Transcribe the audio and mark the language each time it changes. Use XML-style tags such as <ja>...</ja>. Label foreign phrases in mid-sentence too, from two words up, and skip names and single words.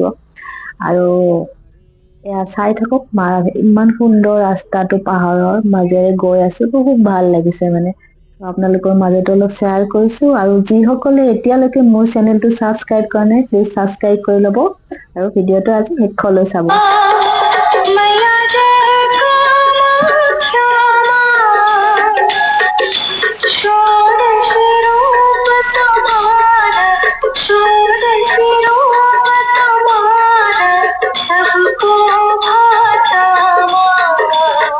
<as>আৰু এয়া চাই থাকক, মাৰ ইমান সুন্দৰ ৰাস্তাটো পাহাৰৰ মাজেৰে গৈ আছো, তো খুব ভাল লাগিছে মানে। আপোনালোকৰ মাজতো অলপ শ্বেয়াৰ কৰিছো, আৰু যিসকলে এতিয়ালৈকে মোৰ চেনেলটো ছাবস্ক্ৰাইব কৰা নাই প্লিজ ছাবস্ক্ৰাইব কৰি ল'ব আৰু ভিডিঅ'টো আজি শেষলৈ চাব।</as> <hi>मैया जय कामाख्या षोडशी रूप तुम्हारा, षोडशी रूप तुम्हारा सबको भाता माँ।</hi>